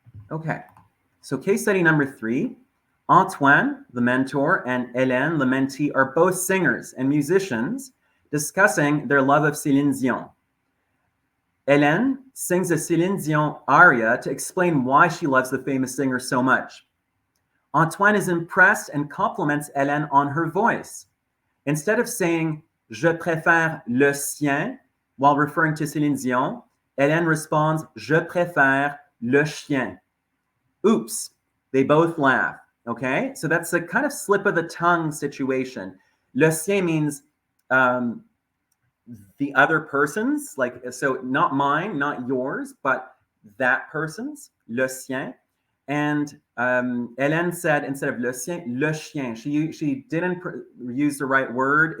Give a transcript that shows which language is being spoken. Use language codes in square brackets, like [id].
[en] Okay, so case study number 3. Antoine, the mentor, and Hélène, the mentee, are both singers and musicians discussing their love of Céline Dion. Hélène sings a Céline Dion aria to explain why she loves the famous singer so much. Antoine is impressed and compliments Hélène on her voice. Instead of saying « [fr] Je préfère le sien [en] » while referring to Céline Dion, Hélène responds « [fr] Je préfère le chien ». [en] Oops, they both laugh, okay? So that's a kind of slip of the tongue situation. Le sien means the other person's, like, so not mine, not yours, but that person's, le sien. And Hélène said, instead of le chien, she didn't use the right word.